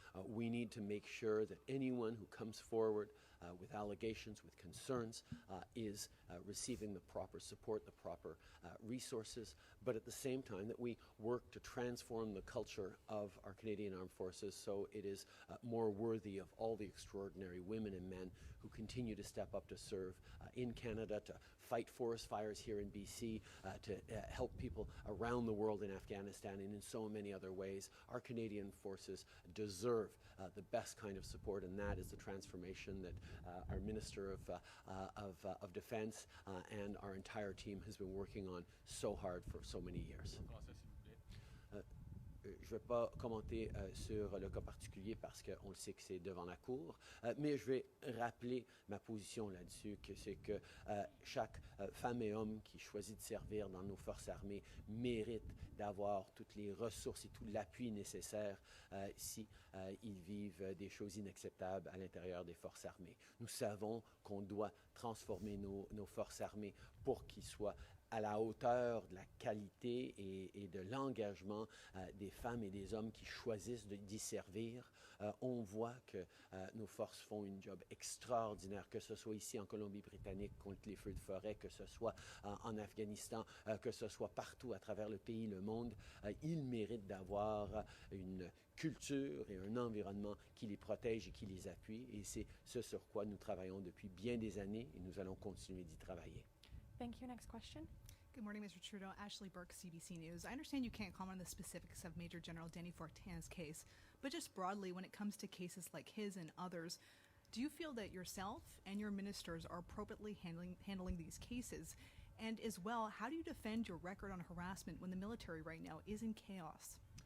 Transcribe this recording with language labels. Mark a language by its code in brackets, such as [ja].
[en] We need to make sure that anyone who comes forward with allegations, with concerns, is receiving the proper support, the proper resources, but at the same time that we work to transform the culture of our Canadian Armed Forces so it is more worthy of all the extraordinary women and men who continue to step up to serve in Canada, to fight forest fires here in BC, to help people around the world in Afghanistan and in so many other ways. Our Canadian forces deserve the best kind of support, and that is the transformation that our Minister of Defense and our entire team has been working on so hard for so many years. [fr] Je ne vais pas commenter sur le cas particulier parce qu'on le sait que c'est devant la Cour, mais je vais rappeler ma position là-dessus, que c'est que chaque femme et homme qui choisit de servir dans nos forces armées mérite d'avoir toutes les ressources et tout l'appui nécessaire si ils vivent des choses inacceptables à l'intérieur des forces armées. Nous savons qu'on doit transformer nos forces armées pour qu'ils soient à la hauteur de la qualité et de l'engagement des femmes et des hommes qui choisissent d'y servir. On voit que nos forces font une job extraordinaire, que ce soit ici en Colombie-Britannique contre les feux de forêt, que ce soit en Afghanistan, que ce soit partout à travers le pays, le monde. Ils méritent d'avoir une culture et un environnement qui les protège et qui les appuie. Et c'est ce sur quoi nous travaillons depuis bien des années et nous allons continuer d'y travailler. [en] Thank you. Next question. Good morning, Mr. Trudeau. Ashley Burke, CBC News. I understand you can't comment on the specifics of Major General Denny Fortin's case, but just broadly, when it comes to cases like his and others, do you feel that yourself and your ministers are appropriately handling these cases? And as well, how do you defend your record on harassment when the military right now is in chaos?